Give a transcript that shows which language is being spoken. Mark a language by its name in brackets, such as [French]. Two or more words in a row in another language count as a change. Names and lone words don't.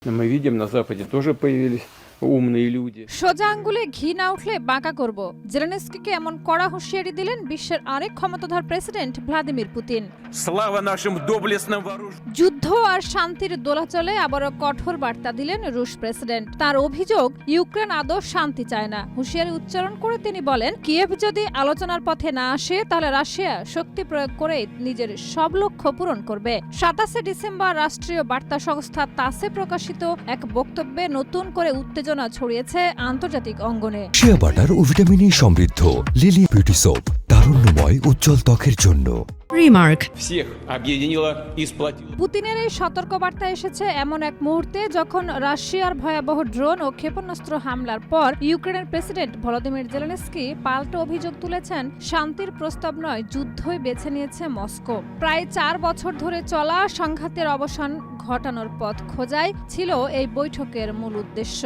[Russian] Мы видим, на Западе тоже появились умные люди. [Bangla] সোজা আঙ্গুলে ঘি না উঠলে বাঁকা করব, জেলেনস্কিকে এমন কড়া হুঁশিয়ারি দিলেন বিশ্বের আরেক ক্ষমতাধর প্রেসিডেন্ট ভ্লাদিমির পুতিন। [Russian] Слава нашим доблестным вооруженным. [Bangla] যুদ্ধ আর শান্তির দোলাচলে আবারও কঠোর বার্তা দিলেন রুশ প্রেসিডেন্ট। তার অভিযোগ, ইউক্রেন আদৌ শান্তি চায় না। হুঁশিয়ারি উচ্চারণ করে তিনি বলেন, কিয়েভ যদি আলোচনার পথে না আসে তাহলে রাশিয়া শক্তি প্রয়োগ করে নিজের সব লক্ষ্য পূরণ করবে। 27 ডিসেম্বর রাষ্ট্রীয় বার্তা সংস্থা তাসে প্রকাশিত এক বক্তব্যে নতুন করে উত্তেজনা ছড়িয়েছে আন্তর্জাতিক অঙ্গনে। [English] shea butter [Bangla] ও ভিটামিন ই সমৃদ্ধ লিলি বিউটি সোপ, তারুণ্যময় উজ্জ্বল ত্বকের জন্য। Remark. [Russian] Всех объединила и сплотила. [Bangla] পুতিনের এই সতর্কবার্তা এসেছে এমন এক মুহূর্তে যখন রাশিয়ার ভয়াবহ ড্রোন ও ক্ষেপণাস্ত্র হামলার পর ইউক্রেনের প্রেসিডেন্ট ভলোদিমির জেলেনস্কি পাল্টা অভিযোগ তুলেছেন, শান্তির প্রস্তাব নয়, যুদ্ধই বেছে নিয়েছে মস্কো। প্রায় 4 বছর ধরে চলা সংঘাতের অবসান ঘটানোর পথ খোঁজাই ছিল এই বৈঠকের মূল উদ্দেশ্য।